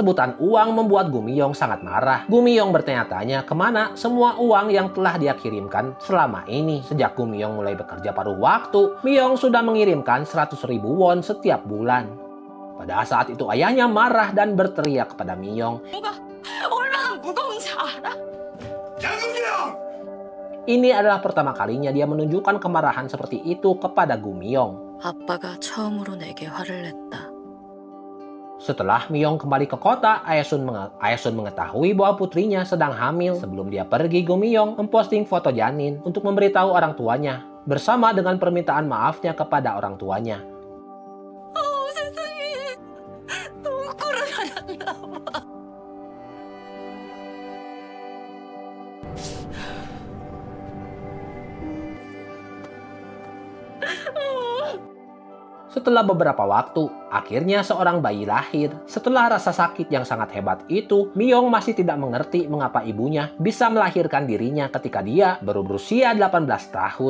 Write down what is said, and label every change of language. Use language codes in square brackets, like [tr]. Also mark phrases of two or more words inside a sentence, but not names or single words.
[id] Sebutan uang membuat Gumiyong sangat marah. Gumiyong bertanya-tanya kemana semua uang yang telah dia kirimkan selama ini. Sejak Gumiyong mulai bekerja paruh waktu, Miyong sudah mengirimkan 100.000 won setiap bulan. Pada saat itu ayahnya marah dan berteriak kepada Miyong. [ko] 얼마나 무거운지 알아? [id] Ini adalah pertama kalinya dia menunjukkan kemarahan seperti itu kepada Gumiyong. [ko] 아빠가 처음으로 내게 화를 냈다. [id] Setelah Miyong kembali ke kota, Aesun mengetahui bahwa putrinya sedang hamil. Sebelum dia pergi, Gumiyong memposting foto janin untuk memberitahu orang tuanya, bersama dengan permintaan maafnya kepada orang tuanya. [ko] 세상에. 너무 꼴을 나 봐. [id] Setelah beberapa waktu, akhirnya seorang bayi lahir. Setelah rasa sakit yang sangat hebat itu, Miyong masih tidak mengerti mengapa ibunya bisa melahirkan dirinya ketika dia baru berusia 18 tahun.